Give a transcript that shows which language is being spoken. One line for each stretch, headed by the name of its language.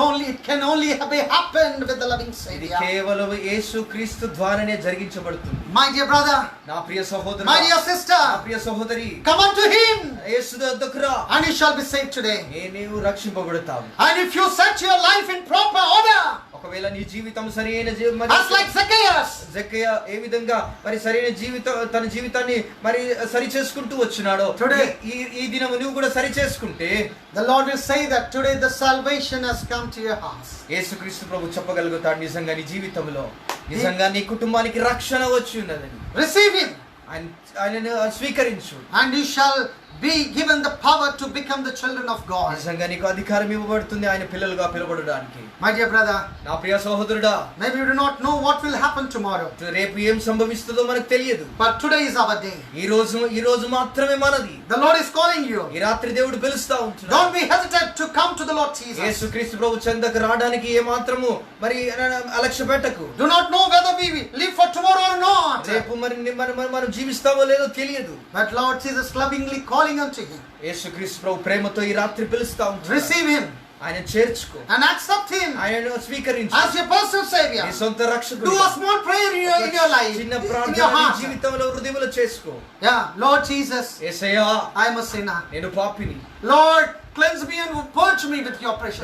English: It can only be happened with the loving
Telugu: ఇది
English: Savior.
Telugu: కేవలం యేసు క్రీస్తు ద్వారానే జరిగించబడుతుంది.
English: My dear brother,
Telugu: నా ప్రియ సహోదరుడు,
English: my dear sister,
Telugu: నా ప్రియ సహోదరి,
English: come unto Him
Telugu: యేసు దగ్గరకు రా,
English: and you shall be saved today.
Telugu: నీవు రక్షింపబడతావు.
English: And if you set your life in proper order,
Telugu: ఒకవేళ నీ జీవితం సరైన
English: as like Zacchaeus,
Telugu: జక్కయ్య ఏ విధంగా మరి సరైన తన జీవితాన్ని మరి సరి చేసుకుంటూ వచ్చినాడో,
English: Today,
Telugu: ఈ దినం నువ్వు కూడా సరి చేసుకుంటే
English: the Lord will say that today the salvation has come to your house.
Telugu: యేసుక్రీస్తు ప్రభు చెప్పగలుగుతాడు, నిజంగా నీ జీవితంలో నిజంగా నీ కుటుంబానికి రక్షణ వచ్చి ఉన్నదని.
English: Receive Him,
Telugu: ఆయనను స్వీకరించు,
English: and you shall be given the power to become the children of God.
Telugu: నిజంగా నీకు అధికారం ఇవ్వబడుతుంది ఆయన పిల్లలుగా పిలువబడడానికి.
English: My dear brother,
Telugu: నా ప్రియ సహోదరుడా,
English: maybe you do not know what will happen tomorrow,
Telugu: రేపు ఏం సంభవిస్తుందో మనకు తెలియదు.
English: but today is our day.
Telugu: ఈ రోజు మాత్రమే మనది.
English: The Lord is calling you.
Telugu: ఈ రాత్రి దేవుడు పిలుస్తా ఉంటున్నాడు.
English: Don't be hesitant to come to the Lord Jesus.
Telugu: యేసుక్రీస్తు ప్రభు చెంతకు రావడానికి ఏ మాత్రము మరి అలక్ష్య పెట్టకు.
English: Do not know whether we live for tomorrow or not,
Telugu: రేపు మనం జీవిస్తామో లేదో తెలియదు.
English: but Lord Jesus lovingly calling unto Him.
Telugu: యేసుక్రీస్తు ప్రభు ప్రేమతో ఈ రాత్రి పిలుస్తా ఉంటున్నాడు.
English: Receive Him
Telugu: ఆయన చేర్చుకో,
English: and accept Him
Telugu: ఆయనను స్వీకరించు
English: as your personal Savior.
Telugu: నీ సొంత రక్షకుడు.
English: Do a small prayer in your life,
Telugu: చిన్న
English: in your
Telugu: ప్రార్థన నీ
English: heart.
Telugu: జీవితంలో హృదయంలో చేసుకో.
English: Yeah, Lord Jesus,
Telugu: Yesayya,
English: I am a sinner.
Telugu: నేను పాపిని.
English: Lord, cleanse me and purge me with your precious